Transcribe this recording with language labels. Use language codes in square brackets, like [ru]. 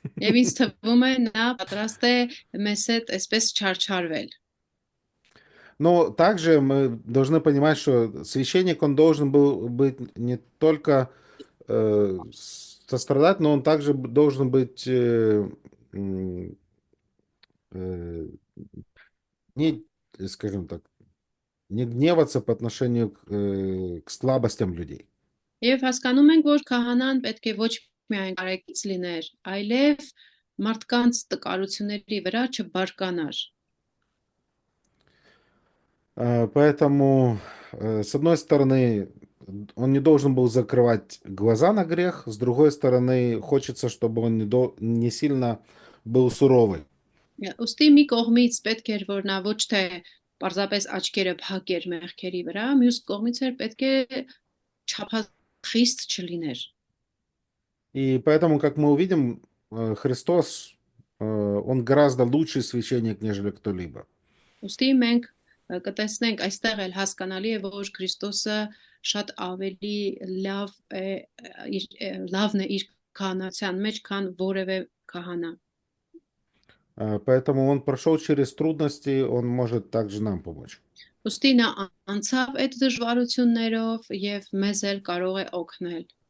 [hy] Եվ ինձ թվում է նա պատրաստ է մեզ հետ այսպես չարչարվել։ [ru] Но также мы должны понимать, что священник, он должен был быть не только сострадать, но он также должен быть не, скажем так, не гневаться по отношению к слабостям людей. [hy] Եվ հասկանում ենք, որ քահանան պետք է ոչ միայն կարեկից լիներ, այլև մարդկանց տկարությունների վրա չբարկանար։ [ru] Поэтому, с одной стороны, он не должен был закрывать глаза на грех, с другой стороны, хочется, чтобы он не сильно был суровый. [hy] Ուստի մի կողմից պետք էր, որ նա ոչ թե պարզապես աչքերը փակեր մեղքերի վրա, մյուս կողմից էր պետք է չափախիստ չլիներ։ [ru] И поэтому, как мы увидим, Христос, он гораздо лучший священник, нежели кто-либо. [hy] Ուստի մենք կտեսնենք այստեղ էլ հասկանալի է, որ Քրիստոսը շատ ավելի լավն է իր քահանացիան մեջ, քան որևէ քահանա։ [ru] Поэтому он прошел через трудности, он может также нам помочь. [hy] Ուստի նա անցավ այդ դժվարություններով եւ մեզ էլ կարող է օգնել։